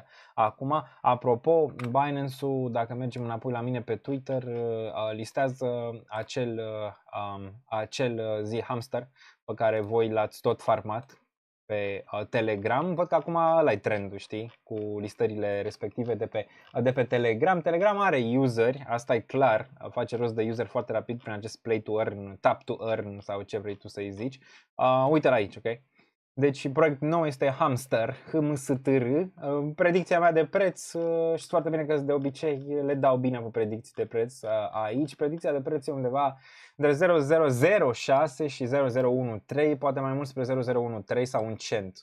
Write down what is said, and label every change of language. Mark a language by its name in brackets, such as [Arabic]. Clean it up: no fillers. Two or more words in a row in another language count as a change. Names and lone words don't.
[Romanian] Acum, apropo, Binance-ul, dacă mergem înapoi la mine pe Twitter, listează acel zi hamster pe care voi l-ați tot farmat pe Telegram. Văd că acum ăla-i trendul, știi, cu listările respective de pe Telegram. Telegram are useri, asta e clar, face rost de user foarte rapid prin acest [English] play to earn, tap to earn [Romanian] sau ce vrei tu să-i zici. Uite-l aici, ok? Deci proiectul nou este Hamster, HMSTR. Predicția mea de preț, știți foarte bine că de obicei le dau bine pe predicții de preț aici. Predicția de preț e undeva de 0.006 și 0.013, poate mai mult spre 0.013 sau un cent.